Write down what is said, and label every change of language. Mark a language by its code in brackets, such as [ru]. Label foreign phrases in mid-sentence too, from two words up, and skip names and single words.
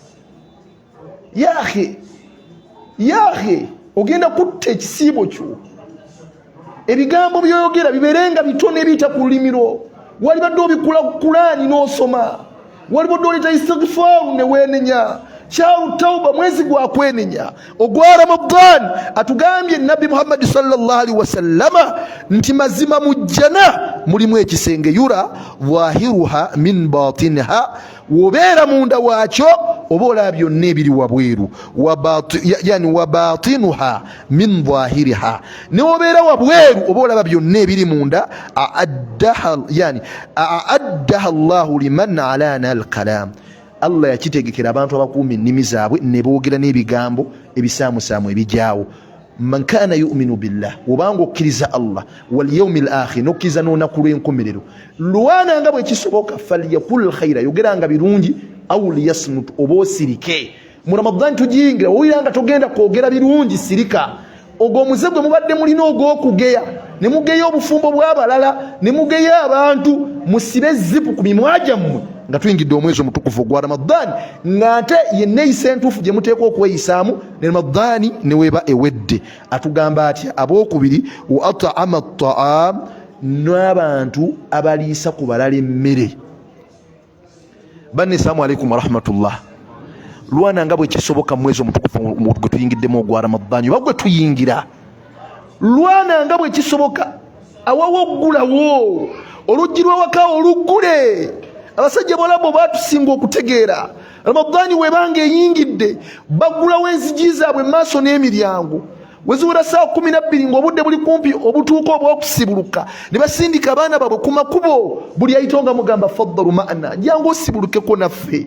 [lg] Yahe ogenda kutta ekisiibo kyo. Ebigambo byoyogera biberenga bitono ebiyita ku lulimi lwo. Wali badde obikula Kulaani n'osoma, wali badde oleta istighfaaru ne weenenya, [ar] شهر التوبة [lg] mwezi gwa kwenenya, ogwa Ramadhan. Atugambye Nabi Muhammad [ar] صلى الله عليه وسلم [lg] nti mazima mujjana mulimu ekisenge [ar] يرى ظاهرها من باطنها, [lg] wobeera munda waakyo oba olaba byonna ebiri wabweru, [ar] يعني وباطنها من ظاهرها, [lg] ne wobeera wabweru oba olaba byonna ebiri munda. [ar] أعدها الله لمن ألان الكلام, [lg] Allah yakitegekera abantu abakuuma ennimi zaabwe ne boogera n'ebigambo ebisaamusaamu ebijaawo. [ar] من كان يؤمن بالله, [lg] wobanga okkiriza [ar] Allah واليوم الآخر, [lg] nokkiriza n'olunaku lw'enkomerero, lwana nga bwe kisoboka, [ar] فليقل خيرا, [lg] yogeranga birungi, [ar] أو ليصمت, [lg] oba osirike. Mu Ramadhan tugiyingira, owulira nga togenda kwogera birungi, sirika. Ogwo omuze gwe mubadde mulina ogw'okugeya, ne mugeya obufumbo bw'abalala, ne mugeya abantu, musibe zipu ku mimwa gyammwe nga tuyingidde omwezi omutukuvu ogwa Ramadhan, ng'ate yenneeyisa entuufu gye muteekwa okweyisaamu ne Ramadhan ne weeba ewedde. Atugamba atya? Abookubiri, [ar] وأطعم الطعام, [lg] n'abantu abaliisa ku balala emmere. Banne, [ar] السلام عليكم ورحمة الله. [lg] Lwana nga bwe kisoboka mu mwezi omutukuvu gwe tuyingiddemu ogwa Ramadhan, oba gwe tuyingira, lwana nga bwe kisoboka awawo oggulawo, oluggi lw'awaka oluggule. Abasajja bolabo batusinga okutegeera Ramadhan webanga eyingidde baggulawo enzigi zaabwe maaso n'emiryango, weziwera saa 12 ng'obudde buli kumpi obutuuka obw'okusibuluka, ne basindika abaana baabwe ku makubo, buli ayita nga mugamba [ar] تفضل معنا, [lg] jangu osibulukeko naffe.